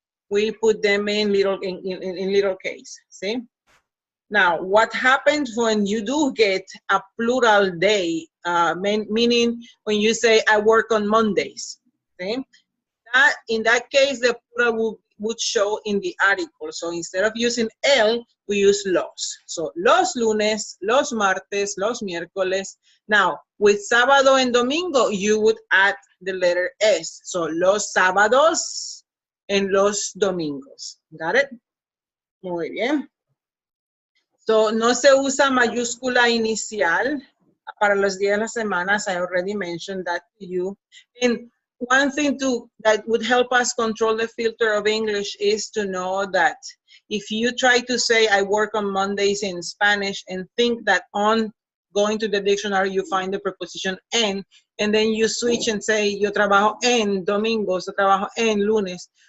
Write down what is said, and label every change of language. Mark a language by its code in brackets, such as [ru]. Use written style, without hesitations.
[en] We put them in little case, see? Now, what happens when you do get a plural day, meaning when you say, I work on Mondays, okay? In that case, the plural would show in the article. So instead of using el, we use los. [es] So los lunes, los martes, los miércoles. [en] Now, with sábado and domingo, you would add the letter S. [es] So los sábados and los domingos. [en] Got it? [es] Muy bien. So no se usa mayúscula inicial para los días de las semanas. [en] I already mentioned that to you. And one thing that would help us control the filter of English is to know that if you try to say I work on Mondays in Spanish and think that on going to the dictionary you find the preposition en, and then you switch and say [es] yo trabajo en domingos, yo trabajo en lunes.